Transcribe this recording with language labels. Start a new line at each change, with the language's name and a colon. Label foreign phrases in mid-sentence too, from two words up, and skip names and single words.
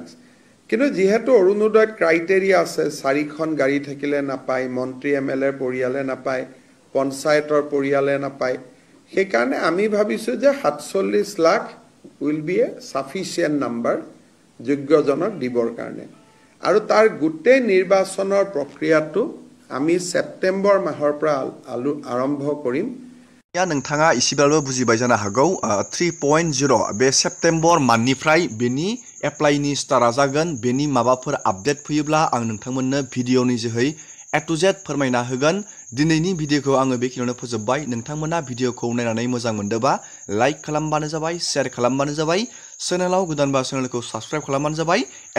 Assamese: কিন্তু যিহেতু অৰুণোদয়ত ক্ৰাইটেৰিয়া আছে, 4খন গাড়ী থাকিলে নাপায়, মন্ত্ৰী MLA পৰিয়ালে নাপায়, পঞ্চায়তৰ পৰিয়ালে নাপায়, সেইকাৰণে আমি ভাবিছোঁ যে 47 লাখ
English: will be a sufficient number
Assamese: যোগ্যজনক দিবৰ কাৰণে। আৰু তাৰ গোটেই নিৰ্বাচনৰ প্ৰক্ৰিয়াটো আমি ছেপ্টেম্বৰ মাহৰ পৰা আৰম্ভ কৰিম।
Bodo: या नोंथाङा इसेब्लाबो बुजिबाय जानो हागौ 3.0 बे सेप्टेम्बर मान्थनिफ्राय बेनि एप्लाइनि स्टार्टआ जागोन। बेनि माबाफोर आपडेट फैयोब्ला आं नोंथांमोननो भिडिअनि जोहै
English: A to Z
Bodo: फोरमायना होगोन। दिनैनि भिडिअखौ आङो बेखिनियावनो फोजोबबाय। नोंथांमोना भिडिअखौ नायनानै मोजां मोनदोंबा लाइक खालामबानो जाबाय, शेयार खालामबानो जाबाय, चेनेलाव गोदानबा चेनेलखौ साबस्क्राइब खालामबानो जाबाय।